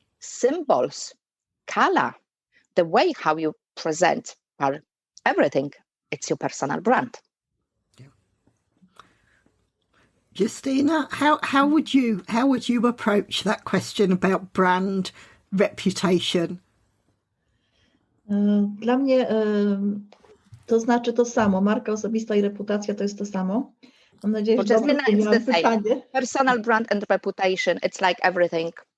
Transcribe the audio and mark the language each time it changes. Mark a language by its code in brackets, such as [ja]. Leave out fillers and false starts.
[en] Symbols, color, the way how you present, are everything. It's your personal brand. Yeah. Justyna, how would you approach that question about brand reputation? [pl] Dla mnie to znaczy to samo. Marka osobista i reputacja to jest to samo. Mam nadzieję, że dobrze zrozumiałam pytanie. [en] Personal brand and reputation, it's like everything.